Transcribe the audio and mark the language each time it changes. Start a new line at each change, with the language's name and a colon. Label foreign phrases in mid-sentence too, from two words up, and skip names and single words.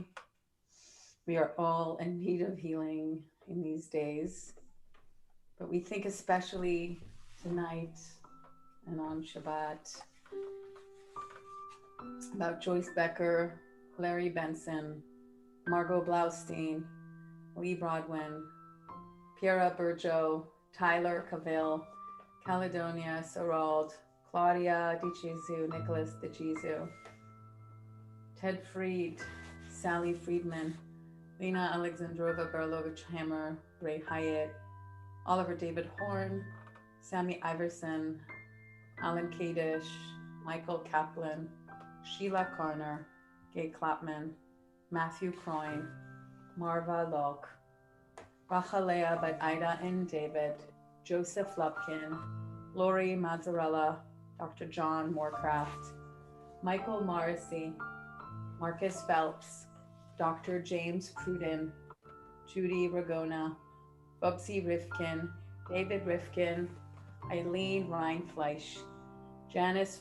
English: We are all in need of healing in these days, but we think especially tonight and on Shabbat about Joyce Becker, Larry Benson, Margot Blaustein, Lee Brodwin, Piera Burjo, Tyler Cavill, Caledonia Sorald, Claudia DiCesio, Nicholas DiCesio, Ted Fried, Sally Friedman, Lena Alexandrova Berlovich Hammer, Ray Hyatt, Oliver David Horn, Sammy Iverson, Alan Kadish, Michael Kaplan, Sheila Carner, Gay Clapman, Matthew Croyne, Marva Locke, Rachalea by Ida and David, Joseph Lupkin, Lori Mazzarella, Dr. John Moorcraft, Michael Morrissey, Marcus Phelps, Dr. James Cruden, Judy Ragona, Bubsy Rifkin, David Rifkin, Eileen Reinfleisch, Janice